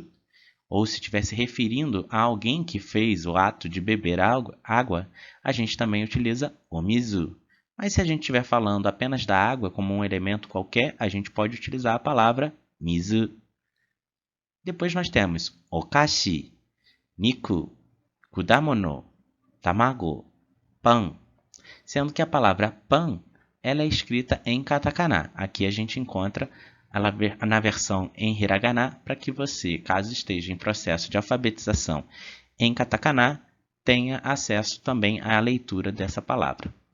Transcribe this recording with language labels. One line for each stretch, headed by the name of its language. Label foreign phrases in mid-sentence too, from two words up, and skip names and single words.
Portuguese: Ou se estiver se referindo a alguém que fez o ato de beber água, a gente também utiliza omizu. Mas se a gente estiver falando apenas da água como um elemento qualquer, a gente pode utilizar a palavra mizu. Depois nós temos
Japanese: お菓子、肉、果物、卵,
Portuguese: pan. Sendo que a palavra pan ela é escrita em katakana. Aqui a gente encontra na versão em hiragana, para que você, caso esteja em processo de alfabetização em katakana, tenha acesso também à leitura dessa palavra.